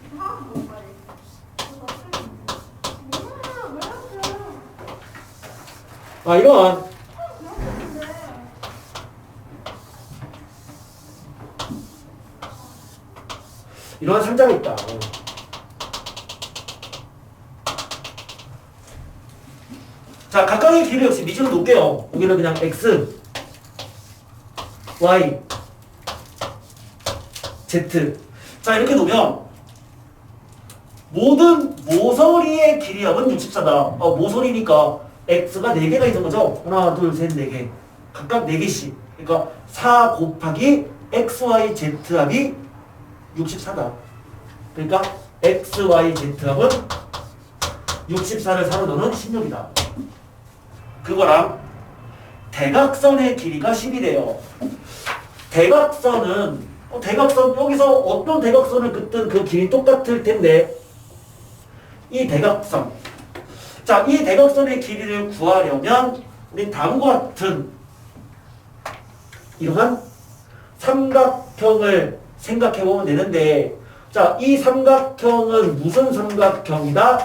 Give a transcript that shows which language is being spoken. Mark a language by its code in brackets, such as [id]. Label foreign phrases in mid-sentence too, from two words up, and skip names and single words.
[ko] 이런 상자가 있다. 자, 각각의 길이 역시 미지로 놓을게요. 여기는 그냥 x, y, z. 자, 이렇게 놓으면 모든 모서리의 길이합은 64다. 모서리니까 x가 4개가 있는 거죠. 하나, 둘, 셋, 4개. 각각 4개씩. 그러니까 4 곱하기 x, y, z 합이 64다. 그러니까 x, y, z 합은 64를 4로 넣으면 16이다. 그거랑 대각선의 길이가 10이래요. 대각선은 대각선 여기서 어떤 대각선을 긋든 그 길이 똑같을 텐데 이 대각선, 자, 이 대각선의 길이를 구하려면 우리 다음과 같은 이러한 삼각형을 생각해 보면 되는데, 자, 이 삼각형은 무슨 삼각형이다?